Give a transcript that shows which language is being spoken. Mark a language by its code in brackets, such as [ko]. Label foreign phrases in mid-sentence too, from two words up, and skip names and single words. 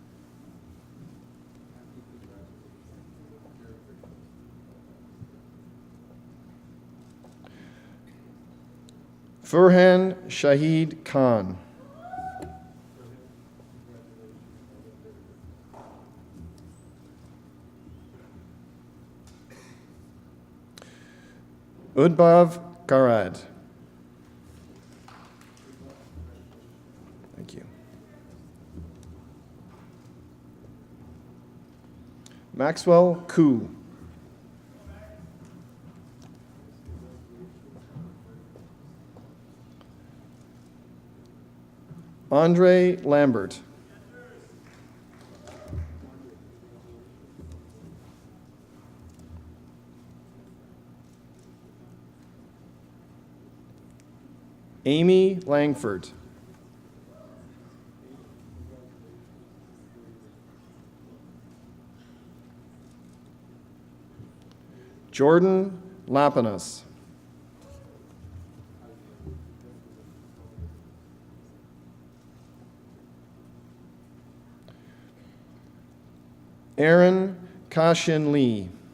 [en] Furhan Shahid Khan. Udbav Karad. Thank you. Maxwell Koo. Andre Lambert. Amy Langford. Jordan Lapinas. Aaron Kashin Lee.